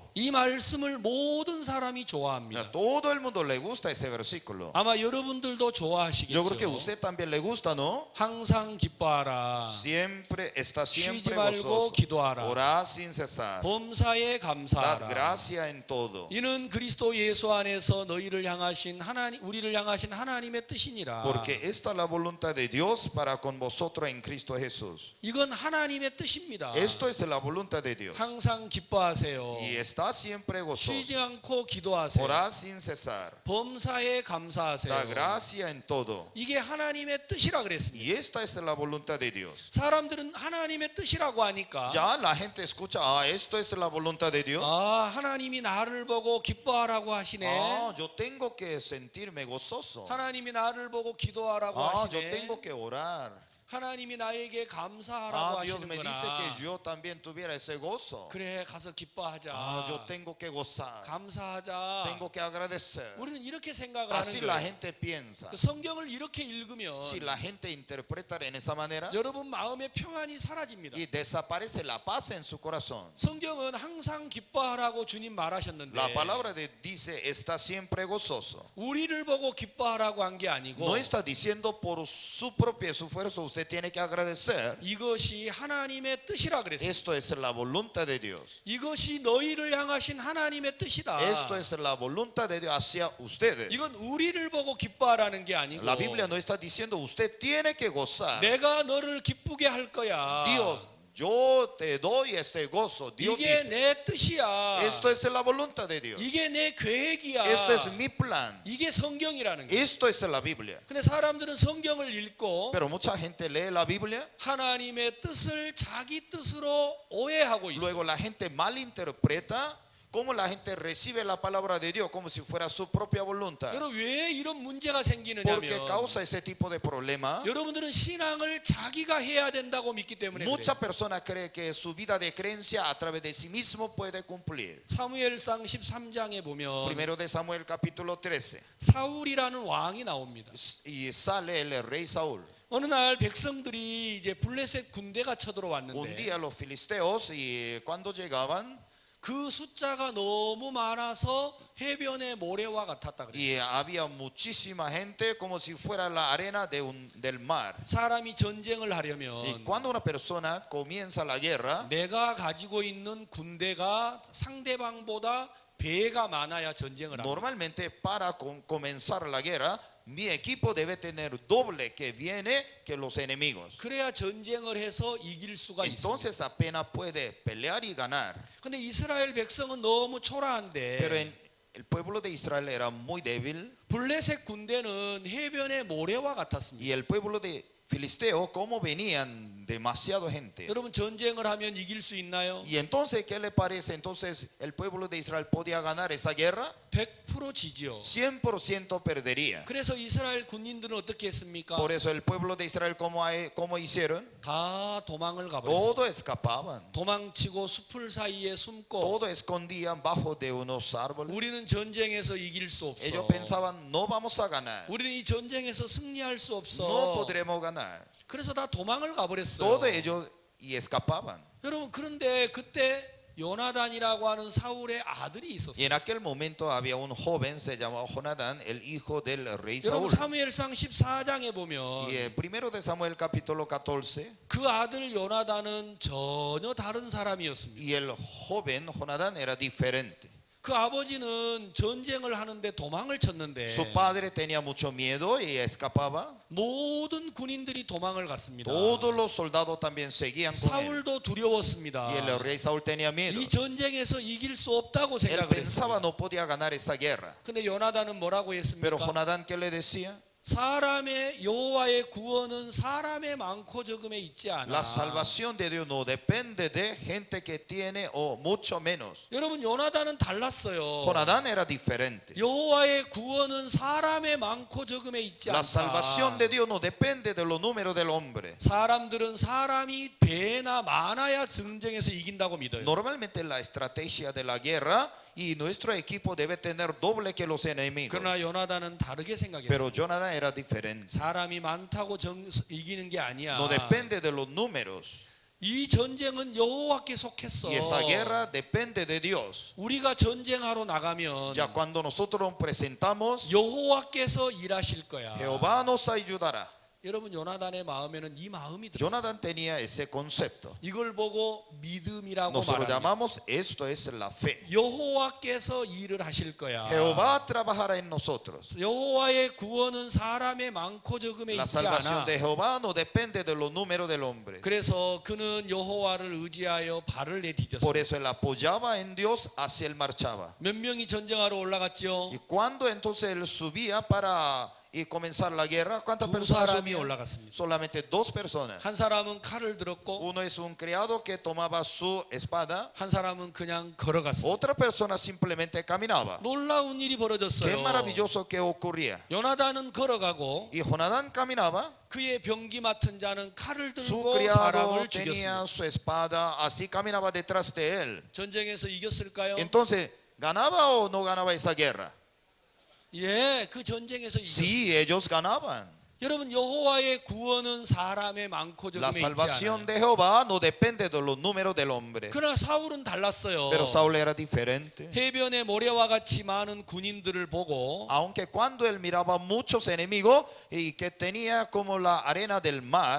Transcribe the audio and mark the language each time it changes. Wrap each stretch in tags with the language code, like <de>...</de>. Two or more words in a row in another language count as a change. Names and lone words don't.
<ko>이 말씀을 모든 사람이 좋아합니다.</ko> <es>A todo el mundo le gusta ese versículo.</es> <ko>아마 여러분들도</ko> <es>Yo creo que a</es> <ko>좋아하시겠죠.</ko> <es>usted también le gusta, ¿no?</es> <ko>항상 기뻐하라,</ko> <es>Siempre está</es> <ko>쉬지</ko> <es>siempre</es> <ko>말고</ko> <es>gozoso,</es> <ko>기도하라,</ko> <es>orad sin cesar,</es> <ko>범사에</ko> <es>dad</es> <ko>감사하라.</ko> <es>gracia en todo.</es> <ko>이는 그리스도 예수 안에서 너희를 향하신 하나님, 우리를 향하신 하나님의 뜻이니라.</ko> <es>Porque esta es la voluntad de Dios para con vosotros en Cristo Jesús.</es> <ko>이건 하나님의 뜻입니다.</ko> <es>Esto es la voluntad de Dios.</es> <ko>항상 기뻐하세요.</ko> <es>Y está siempre</es> <ko>쉬지</ko> <es>gozoso,</es> <ko>않고 기도하세요.</ko> <es>orad sin cesar,</es> <ko>범사에 감사하세요.</ko> <es>da gracia en todo.</es> <ko>이게 하나님의 뜻이라 그랬습니다.</ko> <es>Y esta es la voluntad de Dios.</es> <ko>사람들은 하나님의 뜻이라고 하니까</ko> <es>Ya la gente escucha, esto es la voluntad de Dios.</es> <ko>하나님이 나를 보고 기뻐하라고 하시네.</ko> <es>Yo tengo que sentirme gozoso.</es> <ko>하나님이 나를 보고 기도하라고</ko> <es>Yo</es> <ko>하시네.</ko> <es>tengo que orar.</es> <ko>하나님이 나에게 감사하라고</ko> <es>Dios me dice</es> <ko>하시는구나.</ko> <es>que yo también tuviera ese gozo.</es> <ko>그래, 가서 기뻐하자.</ko> <es>Yo tengo que gozar.</es> <ko>감사하자.</ko> <es>Tengo que agradecer.</es> <ko>우리는 이렇게 생각을</ko> <es>Así</es> <ko>하는</ko> <es>la</es> <ko>거예요.</ko> <es>gente piensa.</es> <ko>그 성경을 이렇게 읽으면</ko> <es>Si la gente interpreta en esa manera,</es> <ko>여러분 마음의 평안이 사라집니다.</ko> <es>y desaparece la paz en su corazón.</es> <ko>성경은 항상 기뻐하라고 주님 말하셨는데</ko> <es>La palabra de dice está siempre gozoso.</es> <ko>우리를 보고 기뻐하라고 한 게 아니고</ko> <es>No está diciendo por su propio esfuerzo usted tiene que agradecer.</es> <ko>이것이 하나님의 뜻이라 그랬어요.</ko> <es>Esto es la voluntad de Dios.</es> <ko>이것이 너희를 향하신 하나님의 뜻이다.</ko> <es>Esto es la voluntad de Dios hacia ustedes.</es> <ko>이건 우리를 보고 기뻐하라는 게 아니고</ko> <es>La Biblia no está diciendo usted tiene que gozar.</es> <ko>내가 너를 기쁘게 할 거야.</ko> <es>Dios, yo te doy este gozo. Dios</es> <ko>이게</ko> <es>dice,</es> <ko>내 뜻이야.</ko> <es>esto es la voluntad de Dios.</es> <ko>이게 내 계획이야.</ko> <es>Esto es mi plan.</es> <ko>이게 성경이라는 거야.</ko> <es>Esto es la Biblia.</es> <ko>근데 사람들은 성경을 읽고</ko> <es>Pero mucha gente lee la Biblia,</es> <ko>하나님의 뜻을 자기 뜻으로 오해하고 있어요.</ko> <es>luego la gente malinterpreta cómo la gente recibe la palabra de Dios como si fuera su propia voluntad.</es> <ko>여러분 왜 이런 문제가</ko> <es>¿Por qué</es> <ko>생기느냐면</ko> <es>causa ese tipo de problema?</es> <ko>여러분들은 신앙을 자기가 해야 된다고 믿기 때문에</ko> <es>Muchas</es> <ko>그래요.</ko> <es>personas creen que su vida de creencia a través de sí mismo puede cumplir.</es> <ko>사무엘상 13장에 보면</ko> <es>Primero de Samuel capítulo 13.</es> <ko>사울이라는 왕이 나옵니다.</ko> <es>Y sale el rey Saúl.</es> <ko>어느 날 백성들이 이제 블레셋 군대가</ko> <es>Un</es> <ko>쳐들어왔는데</ko> <es>día los filisteos y cuando llegaban</es> <ko>그 숫자가 너무 많아서 해변의 모래와 같았다 그래요.</ko> <es>y había muchísima gente como si fuera la arena del mar.</es> <ko>사람이 전쟁을</ko> <es>Y</es> <ko>하려면</ko> <es>cuando una persona comienza la guerra,</es> <ko>내가 가지고 있는 군대가 상대방보다 배가 많아야 전쟁을 합니다.</ko> <es>normalmente para comenzar la guerra, mi equipo debe tener doble que viene que los enemigos.</es> <ko>그래야 전쟁을 해서 이길 수가 있습니다.</ko> <es>Entonces apenas puede pelear y ganar.</es> <ko>근데 이스라엘 백성은 너무</ko> <es>Pero</es> <ko>초라한데</ko> <es>el pueblo de Israel era muy débil</es> <ko>블레셋 군대는 해변의 모래와 같았습니다.</ko> <es>y el pueblo de Filisteo, como venían demasiado gente.</es> <ko>여러분 전쟁을 하면 이길 수 있나요?</ko> <es>Y entonces, ¿qué le parece? Entonces, ¿el pueblo de Israel podía ganar esa guerra?</es> <ko>100% 지죠.</ko> <es>100% perdería.</es> <ko>그래서 이스라엘 군인들은 어떻게 했습니까?</ko> <es>Por eso el pueblo de Israel, ¿cómo hicieron?</es> <ko>다 도망을 가버렸어요.</ko> <es>Todo escapaban.</es> <ko>도망치고 숲을 사이에 숨고</ko> <es>Todo escondían bajo de unos árboles.</es> <ko>우리는 전쟁에서 이길 수 없어.</ko> <es>Ellos pensaban, no vamos a ganar.</es> <ko>우리는 이 전쟁에서 승리할 수 없어.</ko> <es>No podremos ganar.</es> <ko>그래서 다 도망을 가버렸어요.</ko> <es>Todo ellos y escapaban.</es> <ko>여러분 그런데 그때 요나단이라고 하는 사울의 아들이</ko> <es>Y</es> <ko>있었어요.</ko> <es>en aquel momento había un joven, se llamaba Jonadán, el hijo del rey</es> <ko>여러분</ko> <es>Saúl.</es> <ko>사무엘상 14장에 보면</ko> <es>Y en primero de Samuel capítulo 14,</es> <ko>그 아들 요나단은 전혀 다른 사람이었습니다.</ko> <es>y el joven Jonadán era diferente.</es> <ko>그 아버지는 전쟁을 하는데 도망을 쳤는데</ko> <es>Su padre tenía mucho miedo y escapaba.</es> <ko>모든 군인들이 도망을 갔습니다.</ko> <es>Todos los soldados también seguían con él.</es> <ko>사울도 두려웠습니다.</ko> <es>Y el rey Saúl tenía miedo.</es> <ko>이 전쟁에서 이길 수 없다고</ko> <es>Él</es> <ko>생각을</ko> <es>pensaba</es> <ko>했습니다.</ko> <es>no podía ganar esta guerra.</es> <ko>근데 요나단은 뭐라고</ko> <es>Pero</es> <ko>했습니까?</ko> <es>Jonadán, ¿qué le decía?</es> <ko>사람의 여호와의 구원은 사람의 많고 적음에 있지 않아.</ko> <es>La salvación de Dios no depende de gente que tiene o mucho menos.</es> <ko>여러분 요나단은 달랐어요.</ko> <es>Jonadán era diferente.</es> <ko>여호와의 구원은 사람의 많고 적음에 있지</ko> <es>La</es> <ko>않다.</ko> <es>salvación de Dios no depende de los números del hombre.</es> <ko>사람들은 사람이 배나 많아야 전쟁에서 이긴다고 믿어요.</ko> <es>Normalmente la estrategia de la guerra y nuestro equipo debe tener doble que los enemigos.</es> <ko>그러나 요나단은 다르게 생각했어요.</ko> <es>Pero Jonadán era diferente.</es> <ko>사람이 많다고 이기는 게 아니야.</ko> <es>No depende de los números.</es> <ko>이 전쟁은 여호와께 속했어.</ko> <es>Y esta guerra depende de Dios.</es> <ko>우리가 전쟁하러 나가면</ko> <es>Ya cuando nosotros nos presentamos,</es> <ko>여호와께서 일하실 거야.</ko> <es>Jehová nos ayudará.</es> <ko>여러분 요나단의 마음에는 이 마음이 들었어요.</ko> <es>Jonadán tenía ese concepto.</es> <ko>이걸 보고 믿음이라고</ko> <es>Nosotros</es> <ko>말합니다.</ko> <es>llamamos esto es la fe.</es> <ko>여호와께서 일을 하실 거야.</ko> <es>Jehová trabajará en nosotros.</es> <ko>여호와의 구원은 사람의 많고 적음에</ko> <es>La</es> <ko>있지</ko> <es>salvación</es> <ko>않아.</ko> <es>de Jehová no depende de los números del hombre.</es> <ko>그래서 그는 여호와를 의지하여 발을 내디뎠어요.</ko> <es>Por eso él apoyaba en Dios, hacia él marchaba.</es> <ko>몇 명이 전쟁하러 올라갔죠?</ko> <es>Y cuando entonces él subía para y comenzar la guerra, ¿cuántas</es> <ko>두</ko> <es>personas</es> <ko>사람이</ko> <es>subían?</es> <ko>올라갔습니다.</ko> <es>Solamente dos personas.</es> <ko>한 사람은 칼을 들었고</ko> <es>Uno es un criado que tomaba su espada.</es> <ko>한 사람은 그냥 걸어갔습니다.</ko> <es>Otra persona simplemente caminaba.</es> <ko>놀라운 일이</ko> <es>Qué</es> <ko>벌어졌어요.</ko> <es>maravilloso que ocurría.</es> <ko>요나단은 걸어가고</ko> <es>Y Jonadán caminaba.</es> <ko>그의 병기 맡은 자는 칼을</ko> <es>Su</es> <ko>들고</ko> <es>criado</es> <ko>사람을</ko> <es>tenía</es> <ko>죽였습니다.</ko> <es>su espada. Así caminaba detrás de él.</es> <ko>전쟁에서 이겼을까요?</ko> <es>Entonces, ¿ganaba o no ganaba esa guerra?</es> <ko>예, 그 전쟁에서 이겼습니다.</ko> <es>Sí, ellos ganaban.</es> <ko>여러분 여호와의 구원은 사람의 많고</ko> <es>La</es> <ko>적음에 있지</ko> <es>salvación</es> <ko>않아요.</ko> <es>de Jehová no depende de los números del hombre.</es> <ko>그러나 사울은 달랐어요.</ko> <es>Pero Saúl era diferente.</es> <ko>해변의 모래와 같이 많은 군인들을 보고</ko> <es>Aunque cuando él miraba muchos enemigos y que tenía como la arena del mar,</es>